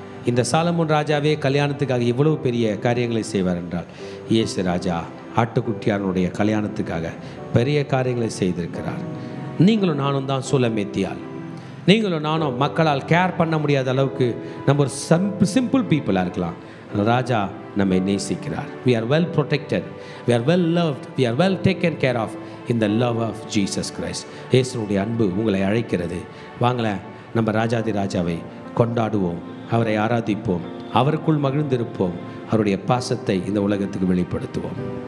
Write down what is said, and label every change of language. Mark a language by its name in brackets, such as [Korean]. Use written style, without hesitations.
[Tamil] இந்த சாலமோன் ராஜாவே கல்யாணத்துக்காக இவ்வளவு பெரிய காரியங்களை செய்வார் என்றால், இயேசு ராஜா ஆட்டுக்குட்டியானுடைய கல்யாணத்துக்காக பெரிய காரியங்களை செய்திருக்கிறார். நீங்களும் நானும் தான் சூலமேத்தியால். நீங்களும் நானும் மக்களால் கேர் பண்ண முடியாத அளவுக்கு நம்ம ஒரு சிம்பிள் பீப்புளாக இருக்கலாம். ராஜா நம்மை நேசிக்கிறார். [English] we are well protected, we are well loved, we are well taken care of in the love of Jesus Christ. [Tamil] இயேசுவுடைய அன்பு உங்களை அழைக்கிறது. வாங்களேன், நம்ம ராஜாதி ராஜாவை கொண்டாடுவோம், அவரை ஆராதிப்போம், அவருக்குள் மகிழ்ந்திருப்போம், அவருடைய பாசத்தை இந்த உலகத்துக்கு வெளிப்படுத்துவோம்.